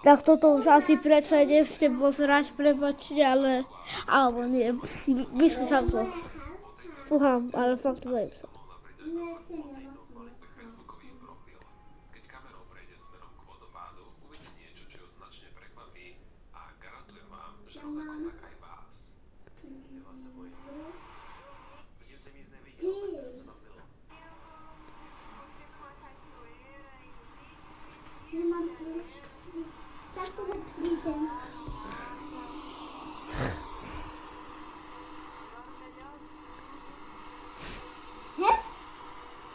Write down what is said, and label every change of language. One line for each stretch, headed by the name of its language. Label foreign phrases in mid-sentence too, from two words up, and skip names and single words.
Slovak: Tak toto už asi predsa nechcete pozerať, prepačte, ale... Alebo nie, vyskúšam to. Fúham, ale fakt bojím sa. mohla pridať facebookový profil. Keď kamerou prejde smerom k vodopádu, uvidí niečo, čo ju značne prekvapí a garantujem vám, že rovnako tak aj vás.
Czech: Já vás se bojím. Zatím jsem nic neviděl, takže co tam bylo.
Slovak: Nemám plus 4.
Czech: Sakura přijde. He? He?